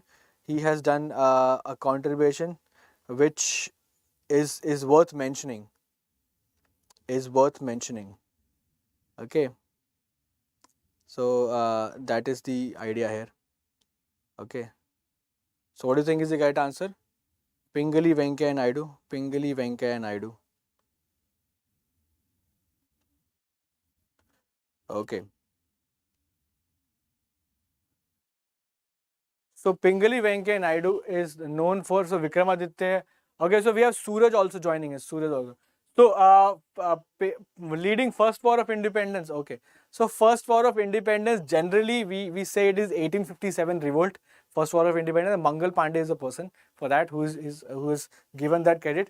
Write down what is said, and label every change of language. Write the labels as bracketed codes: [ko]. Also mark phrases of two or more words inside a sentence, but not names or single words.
[en] He has done a contribution which is worth mentioning. Is worth mentioning. Okay. So that is the idea here. Okay. So what do you think is the correct answer? Pingali Venkaiah Naidu. Pingali Venkaiah Naidu. Okay. So Pingali Venkaiah Naidu is known for, so Vikramaditya. Okay, so we have Suraj also joining us. Suraj also. So leading first war of independence. Okay. So first war of independence, generally we say it is 1857 revolt. First war of independence. Mangal Pandey is the person for that who is given that credit.